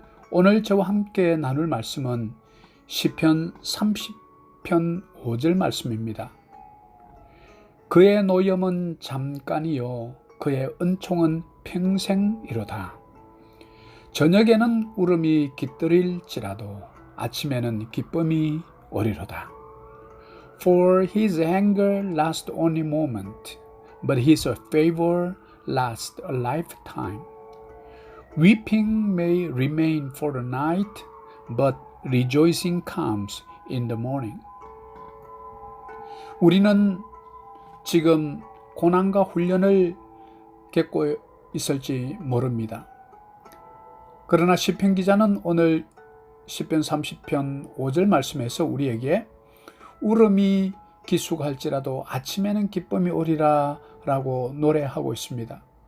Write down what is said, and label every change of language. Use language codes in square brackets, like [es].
[ko] 오늘 저와 함께 나눌 말씀은 시편 30편 5절 말씀입니다. 그의 노염은 잠깐이요 그의 은총은 평생이로다. 저녁에는 울음이 깃들일지라도 아침에는 기쁨이 오리로다. [en] For his anger lasts only a moment, but his favor lasts a lifetime. Weeping may remain for the night, but rejoicing comes in the morning. [ko] 우리는 지금 고난과 훈련을 겪고 있을지 모릅니다. 그러나 시편 기자는 오늘 시편 30편 5절 말씀에서 우리에게 울음이 기수할지라도 아침에는 기쁨이 오리라 라고 노래하고 있습니다.